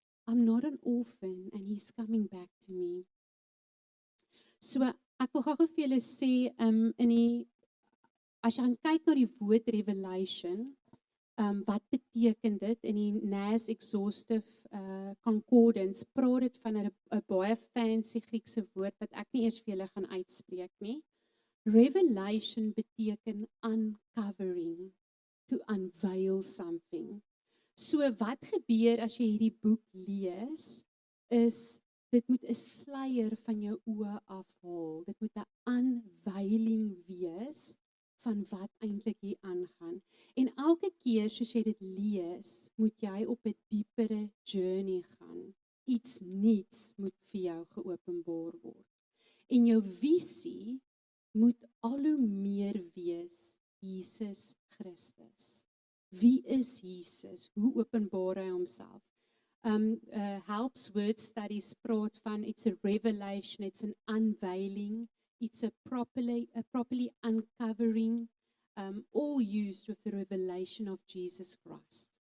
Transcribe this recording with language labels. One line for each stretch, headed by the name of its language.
English: I'm not an orphan and he's coming back to me.
Afrikaans: So, ek wil gou vir julle sê, as jy gaan kyk na die woord revelation, wat beteken dit? In die NAS Exhaustive Concordance praat dit van 'n baie fancy Griekse woord wat ek nie eers vir julle gaan uitspreek nie.
English: Revelation beteken uncovering, to unveil something.
Afrikaans: So wat gebeur as jy hierdie boek lees, is dit moet 'n sluier van jou oë afhaal. Dit moet 'n unveiling wees van wat eintlik hier aangaan. En elke keer soos jy dit lees, moet jy op 'n diepere journey gaan. Iets nuuts moet vir jou geopenbaar word. En jou visie moet al hoe meer wees Jesus Christus. Wie is Jesus? Hoe openbaar hy homself?
English: Helps Word Studies
Afrikaans: praat van
English: it's a revelation, it's an unveiling, it's a properly uncovering, all used with the revelation of Jesus Christ.